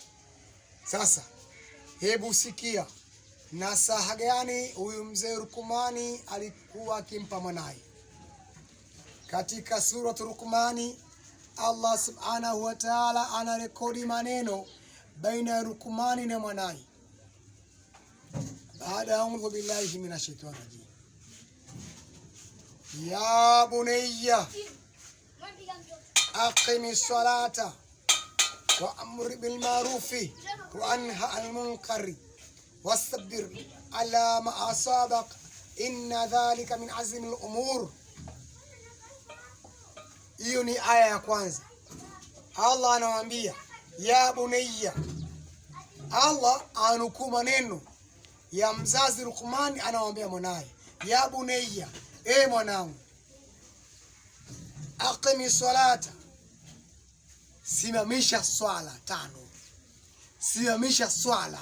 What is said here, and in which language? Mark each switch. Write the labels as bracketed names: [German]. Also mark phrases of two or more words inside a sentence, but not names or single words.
[Swahili] Sasa hebu sikia nasaha gani huyu mzee Luqman alikuwa akimpa mwanaye. Katika suratu Luqman, [Arabic] الله سبحانه وتعالى [Swahili] anarekodi maneno baina ya Luqman na mwanaye. [Arabic] Baada أعوذ بالله من الشيطان الرجيم. يا بني أقم الصلاة وأمر بالمعروف وانه عن المنكر واصبر على ما أصابك إن ذلك من عزم الأمور. [Swahili] Hiyo ni aya ya kwanza. Allah anawaambia [Arabic] يا بني. [Swahili] Allah anukuu maneno ya mzazi Luqman, anawaambia mwanae, [Arabic] يا بني, [Swahili] mwanangu, [Arabic] أقم الصلاة, [Swahili] simamisha swala tano, simamisha swala.